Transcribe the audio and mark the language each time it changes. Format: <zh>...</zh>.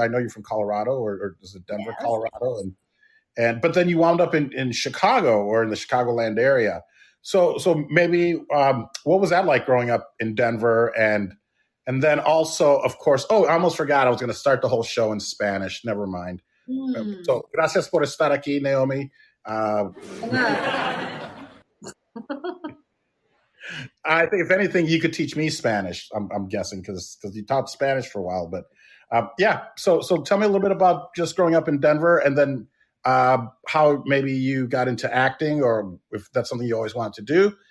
<en>I know you're from Colorado, or is it Denver, yes. Colorado? But then you wound up in Chicago, or in the Chicagoland area. So maybe what was that like growing up in Denver? And then also, of course, I almost forgot I was going to start the whole show in Spanish. Never mind.</en> <es>So, gracias por estar aquí, Naomi.</es> <en>I think if anything, you could teach me Spanish. I'm guessing because you taught Spanish for a while. But so tell me a little bit about just growing up in Denver, and then how maybe you got into acting, or if that's something you always wanted to do.</en>